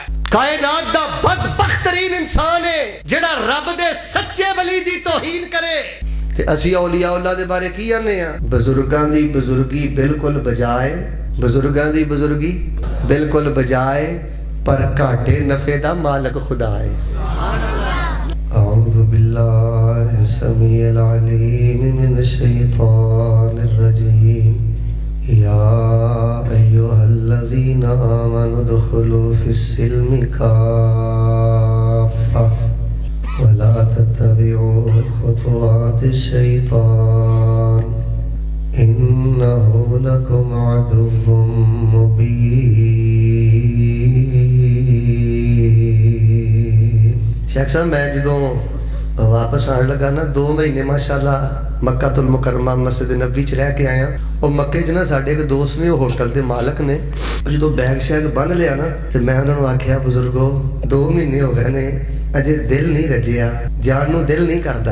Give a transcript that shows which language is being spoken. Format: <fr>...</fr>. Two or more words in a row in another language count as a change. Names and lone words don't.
<pa>کائنات دا بدبخت ترین انسان ہے جیہڑا رب دے سچے ولی دی توہین کرے. تے اسیں</pa> <ar>أولياء الله</ar> <pa>دے بارے کی آنے آ، بزرگاں دی بزرگی بالکل بجائے، بزرگاں دی بزرگی بالکل بجائے، پر گھاٹے نفعے دا مالک خدا ہے.</pa> <ar>أعوذ بالله السميع العليم من الشيطان الرجيم. يا أيها الذين آمنوا ادخلوا في السلم كافة ولا تتبعوا خطوات الشيطان إنه لكم عدو مبين.</ar> <pa>شیخ صاحب میں جو واپس آنے لگا نہ 2 مہینے ماشاءاللہ</pa> <ar>مكة المكرمة</ar> <pa>مسجد نبی چ رہ کے آیا. اور مکے چ نہ ساڈے ایک دوست نے ہوٹل کے مالک نے جو بیگ شیگ بنھ لیا نہ تو میں انہوں نے آکھیا بزرگو 2 مہینے ہو گئے نے اجے دل نہیں رجیا، جان نوں دل نہیں کرتا.</pa>